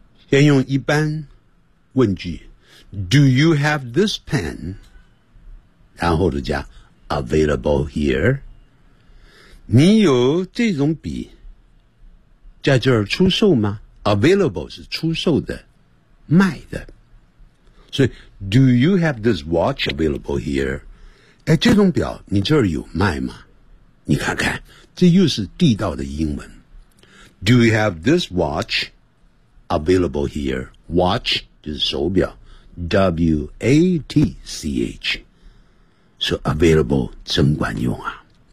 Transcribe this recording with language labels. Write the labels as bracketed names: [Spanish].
[Chinese] 先用一般问句 [English] Do you have this pen? [Chinese] 然后就加 [English] Available here. [Chinese] 你有这种笔在这儿出售吗？ Available 是出售的，卖的。 [English] 所以 Do you have this watch available here? [Chinese] 哎，这种表你这儿有卖吗？你看看，这又是地道的英文。 [English] Do you have this watch available here? [Chinese] Watch 就是手表 W-A-T-C-H 是 available 真管用啊。